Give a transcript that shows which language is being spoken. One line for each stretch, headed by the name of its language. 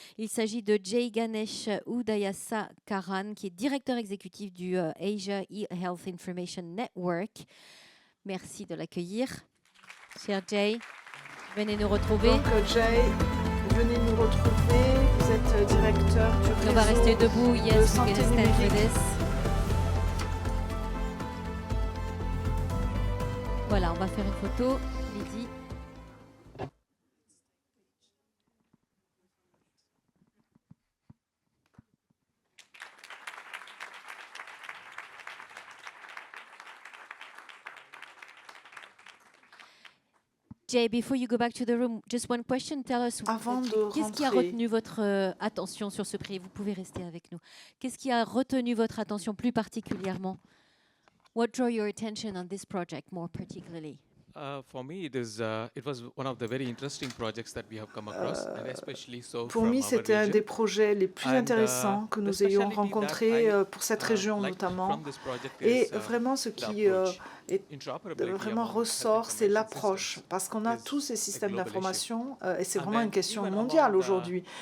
French: Il s'agit de Jay Ganesh Udayasa Karan, qui est directeur exécutif du Asia e-Health Information Network. Merci de l'accueillir. Cher Jay, venez nous retrouver. Donc Jay, venez nous retrouver. Vous êtes directeur du réseau. On va rester debout.
English: Yes, we can stand for this.
French: Voilà, on va faire une photo. Lydie.
English: Jay, before you go back to the room, just one question. Tell us,
French: qu'est-ce qui a retenu votre attention sur ce prix? Vous pouvez rester avec nous. Qu'est-ce qui a retenu votre attention plus particulièrement?
English: What drew your attention on this project more particularly? For me, it was one of the very interesting projects that we have come across, and especially so
French: pour moi, c'était un des projets les plus intéressants que nous ayons rencontrés pour cette région notamment. Et vraiment, ce qui vraiment ressort, c'est l'approche, parce qu'on a tous ces systèmes d'information, et c'est vraiment une question mondiale aujourd'hui.